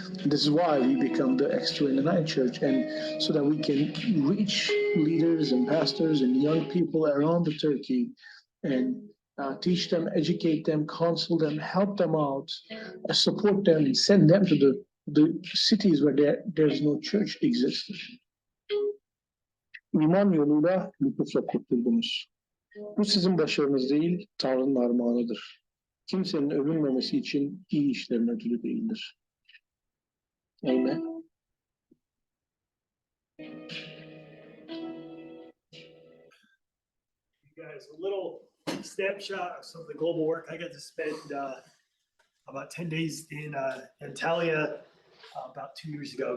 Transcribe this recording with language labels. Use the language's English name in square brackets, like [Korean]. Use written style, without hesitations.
[English] And this is why we become the X299 church, and so that we can reach leaders and pastors and young people around the Turkey and teach them, educate them, counsel them, help them out, support them, and send them to the cities where there's no church existing. [Turkish] İman yoluyla lütufla kurtuldunuz. Bu sizin başarınız değil, Tanrı'nın armağanıdır. Kimsenin övünmemesi için iyi işlerin ödülü değildir. Amen. [English] You guys, a little snapshot of some of the global work. I got to spend about 10 days in Antalya about 2 years ago.